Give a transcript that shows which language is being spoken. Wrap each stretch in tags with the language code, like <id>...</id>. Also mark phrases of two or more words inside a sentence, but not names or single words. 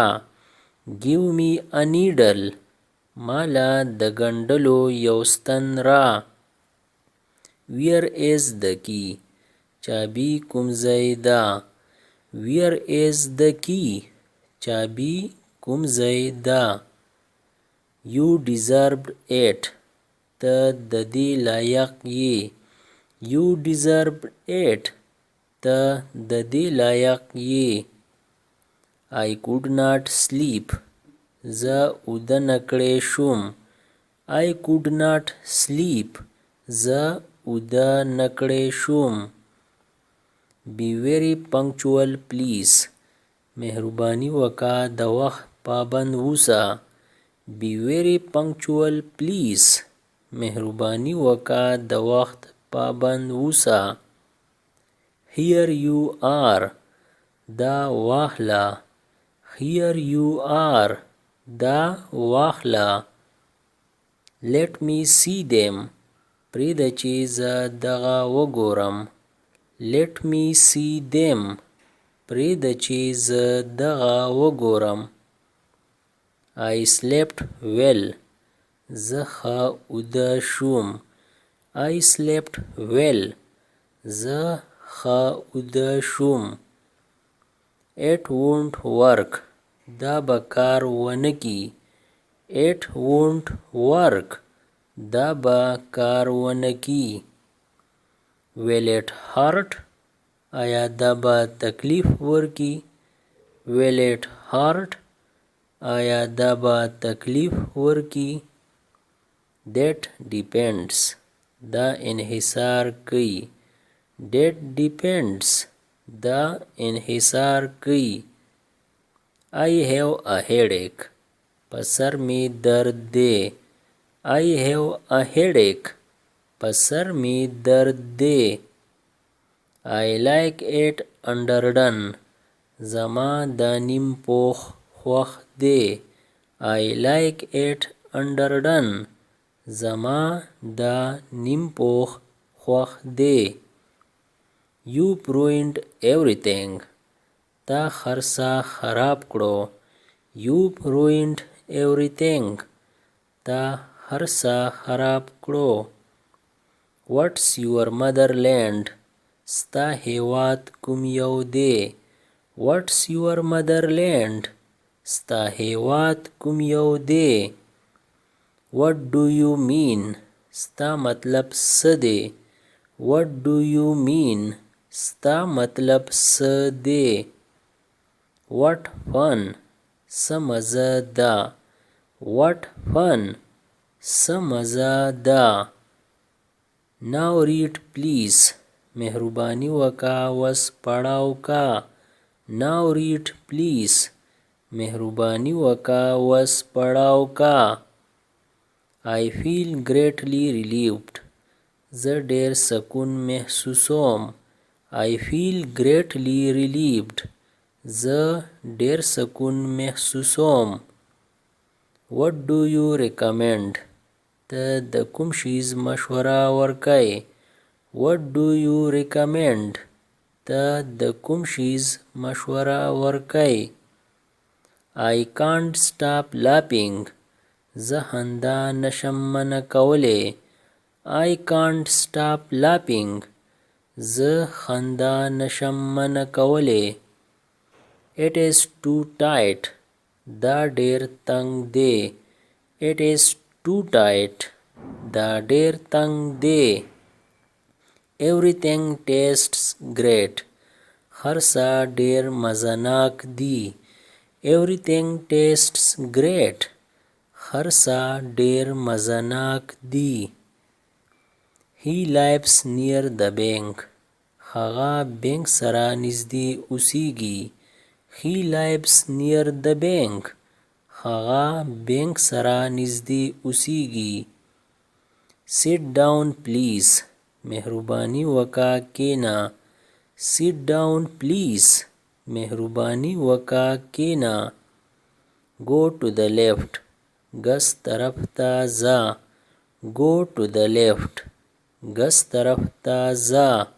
<en>Give me a needle.</en> <ps>ما له د ګنډلو یو ستن را.</ps> <en>Where is the key?</en> <ps>چابي کوم ځای ده.</ps> <en>Where is the key?</en> <ps>چابي کوم ځای ده.</ps> <en>You deserved it.</en> <ps>ته د دې لایق یې.</ps> <en>You deserved it.</en> <ps>ته د دې لایق یې.</ps> <en>I could not sleep.</en> <ps>زه اوده نکړی شوم.</ps> <en>I could not sleep.</en> <ps>زه اوده نکړی شوم.</ps> <en>Be very punctual please.</en> <ps>مهرباني وکړه د وخت پابند اوسه.</ps> <en>Be very punctual please.</en> <ps>مهرباني وکړه د وخت پابند اوسه.</ps> <en>Here you are.</en> <ps>دا واخله.</ps> <en>Here you are.</en> <ps>دا واخله.</ps> <en>Let me see them.</en> <ps>پرېږده چې زه دغه وګورم.</ps> <en>Let me see them.</en> <ps>پرېږده چې زه دغه وګورم.</ps> <en>I slept well.</en> <ps>زه ښه اوده شوم.</ps> <en>I slept well.</en> <ps>زه ښه اوده شوم.</ps> <en>It won't work.</en> <ps>دا به کار ونه کړي.</ps> <en>It won't work.</en> <ps>دا به کار ونه کړي.</ps> <en>Will it hurt?</en> <ps>آیا دا به تکلیف ورکړي.</ps> <en>Will it hurt?</en> <ps>آیا دا به تکلیف ورکړي.</ps> <en>That depends.</en> <ps>دا انحصار کوي.</ps> <en>That depends.</en> <ps>دا انحصار کوي.</ps> <en>I have a headache.</en> <ps>په سر می درد دی.</ps> <en>I have a headache.</en> <ps>په سر می درد دی.</ps> <en>I like it underdone.</en> <ps>زما دا نیم پوخ خوښ دی.</ps> <en>I like it underdone.</en> <ps>زما دا نیم پوخ خوښ دی.</ps> <en>You've ruined everything.</en> <ps>تا خرڅه خراب کړو.</ps> <en>You've ruined everything.</en> <ps>تا خرڅه خراب کړو.</ps> <en>What's your motherland?</en> <ps>ستا هیواد کوم یو دی.</ps> <en>What's your motherland?</en> <ps>ستا هیواد کوم یو دی.</ps> <en>What do you mean?</en> <ps>ستا مطلب څه دی.</ps> <en>What do you mean?</en> <ps>ستا مطلب څه دی.</ps> <en>What fun?</en> <ps>څه مزه ده.</ps> <en>What fun?</en> <ps>څه مزه ده.</ps> <en>Now read please.</en> <ps>مهرباني وکا وس پړاو کا.</ps> <en>Now read please.</en> <ps>مهرباني وکا وس پړاو کا.</ps> <en>I feel greatly relieved.</en> <ps>زه ډیر سکون محسوسوم.</ps> <en>I feel greatly relieved.</en> <ps>زه ډیر سکون محسوسوم.</ps> <en>What do you recommend?</en> <ps>ته د کوم شیز مشوره ورکای.</ps> <en>What do you recommend?</en> <ps>ته د کوم شیز مشوره ورکای.</ps> <en>I can't stop laughing.</en> <ps>زه خندا نشم منع کولی.</ps> <en>I can't stop laughing.</en> <ps>زه خندا نشم منع کولی.</ps> <en>It is too tight.</en> <ps>دا ډیر تنگ دی.</ps> <en>It is too tight.</en> <ps>دا ډیر تنگ دی.</ps> <en>Everything tastes great.</en> <ps>هر څه ډیر مزناک دی.</ps> <en>Everything tastes great.</en> <ps>هر څه ډیر مزناک دی.</ps> <en>He lives near the bank.</en> <ps>هغه بینک سره نږدې اوسیږي.</ps> <en>He lives near the bank.</en> <ps>هغه بینک سره نږدې اوسیږي.</ps> <en>Sit down please.</en> <ps>مهرباني وکا کینا.</ps> <en>Sit down please.</en> <ps>مهرباني وکا کینا.</ps> <en>Go to the left.</en> <ps>ګس طرف ته ځه.</ps> <en>Go to the left.</en> <ps>ګس طرف ته ځه.</ps>